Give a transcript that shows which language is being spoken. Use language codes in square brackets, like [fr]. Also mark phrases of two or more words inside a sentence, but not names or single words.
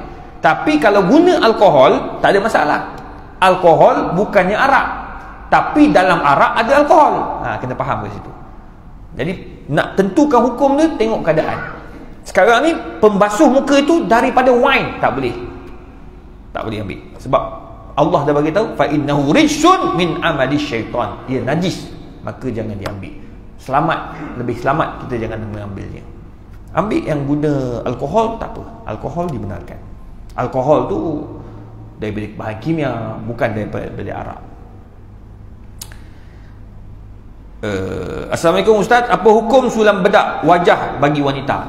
[ms] Tapi kalau guna alkohol, tak ada masalah. Alkohol bukannya arak, tapi dalam arak ada alkohol. Kena faham ke situ. Jadi nak tentukan hukum dia, tengok keadaan. Sekarang ni pembasuh muka itu daripada wine, tak boleh. Tak boleh ambil. Sebab Allah dah bagi tahu, [ar] فإنه رجس من عمل الشيطان. [ms] Ia najis, maka jangan diambil. Selamat, lebih selamat kita jangan mengambilnya. Ambil yang guna alkohol, tak apa. Alkohol dibenarkan. Alkohol tu daripada bahan kimia, bukan daripada arak. Assalamualaikum Ustaz, apa hukum sulam bedak wajah bagi wanita?